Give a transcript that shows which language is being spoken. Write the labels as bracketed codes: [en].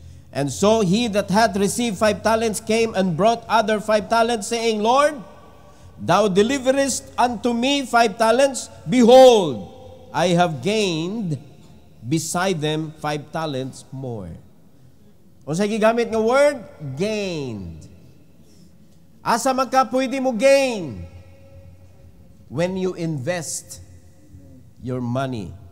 [en] And so he that hath received 5 talents came and brought other 5 talents, saying, Lord, thou deliverest unto me 5 talents. Behold, I have gained beside them 5 talents more. [ceb] O sa gigamit ng word, gained. Asa man ka pwede mo gain? [en] When you invest your money.